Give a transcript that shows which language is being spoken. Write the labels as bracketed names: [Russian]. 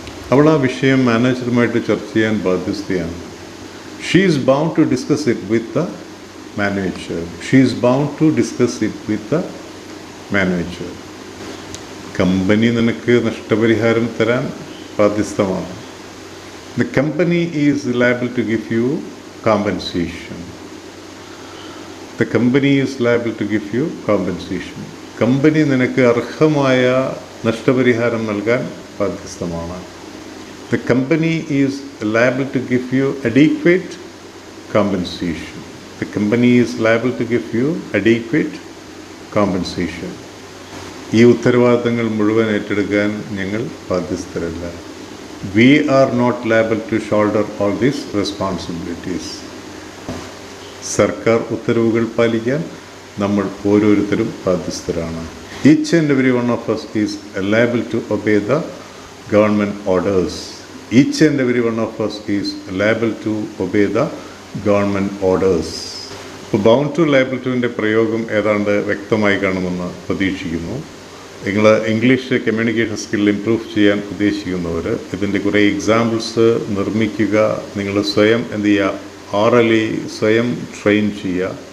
[Malayalam] അവൾ ആ വിഷയം മാനേജറുമായിട്ട് ചർച്ച ചെയ്യാൻ ബാധ്യസ്ഥയാണ്. [English] She is bound to discuss it with the manager. She is bound to discuss it with the manager. [Malayalam] Company നിനക്ക് നഷ്ടപരിഹാരം തരാൻ ബാധ്യസ്ഥമാണ്. [English] The company is liable to give you compensation. The company is liable to give you compensation. [Malayalam] Company നിനക്ക് അർഹമായ നഷ്ടപരിഹാരം നൽകാൻ ബാധ്യസ്ഥമാണ്. [English] The company is liable to give you adequate compensation. The company is liable to give you adequate compensation. [Malayalam] ഈ ഉത്തരവാദിത്തങ്ങൾ മുഴുവൻ ഏറ്റെടുക്കാൻ ഞങ്ങൾ ബാധ്യസ്ഥരല്ല. [English] We are not liable to shoulder all these responsibilities. [Malayalam] സർക്കാർ ഉത്തരവുകൾ പാലിക്കാൻ നമ്മൾ ഓരോരുത്തരും ബാധ്യസ്ഥരാണ്. [English] Each and every one of us is liable to obey the government orders. Each and every one of us is liable to obey the government orders. [Malayalam] ഇപ്പോൾ bound to liable ടുവിൻ്റെ പ്രയോഗം ഏതാണ്ട് വ്യക്തമായി കാണുമെന്ന് പ്രതീക്ഷിക്കുന്നു. നിങ്ങൾ ഇംഗ്ലീഷ് കമ്മ്യൂണിക്കേഷൻ സ്കിൽ ഇംപ്രൂവ് ചെയ്യാൻ ഉദ്ദേശിക്കുന്നവർ ഇതിൻ്റെ കുറേ എക്സാമ്പിൾസ് നിർമ്മിക്കുക. നിങ്ങൾ സ്വയം എന്ത് ചെയ്യുക, ഓറലി സ്വയം ട്രെയിൻ ചെയ്യുക.